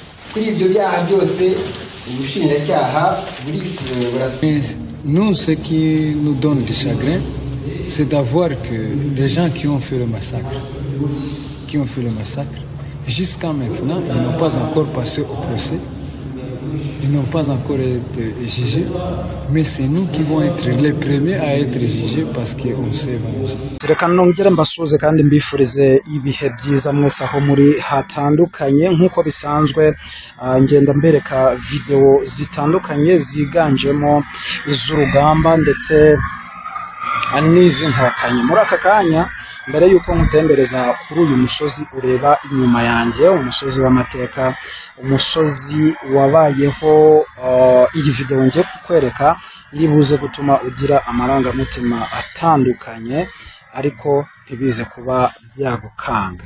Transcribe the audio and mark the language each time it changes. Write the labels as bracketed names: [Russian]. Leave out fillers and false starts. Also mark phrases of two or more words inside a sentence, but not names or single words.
[Kinyarwanda] kuri ibyo byaha byose ubushinjacyaha [French] nous, ce qui nous donne du chagrin, c'est d'avoir que les gens qui ont fait le massacre, jusqu'à maintenant, ils n'ont pas encore passé au procès, ils n'ont pas encore été jugés, mais c'est nous qui vont être les premiers à être jugés parce qu'on s'est vengé. [Kinyarwanda] Reka nongere mbasuze kandi mbifurize ibihe byiza mwese aho muri hatandukanye nk'uko bisanzwe ngenda mbereka video zitandukanye ziganjemo iz'urugamba ndetse n'izi nkotanyi. Muri aka kanya mbere yuko nkutembereza kuri uyu musozi ureba inyuma yanjye, umusozi w'amateka, umusozi wabayeho, iyi video ngiye kukwereka iri buze gutuma ugira amarangamutima atandukanye ariko ntibize kuba byagukanga.